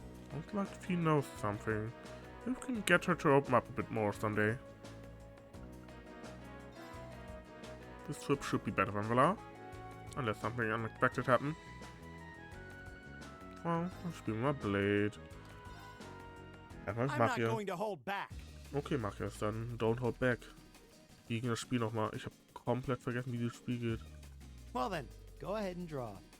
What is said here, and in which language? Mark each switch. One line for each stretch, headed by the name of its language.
English: Sounds like if he knows something, maybe we can get her to open up a bit more someday. This trip should be better than the last, unless something unexpected happens. Well, I'll spiel my blade. I'm not going to hold back.
German: Okay, mach es dann.
English: Don't hold back.
German: Wie ging das Spiel nochmal? Ich habe komplett vergessen, wie das Spiel geht.
English: Well then, go ahead and draw.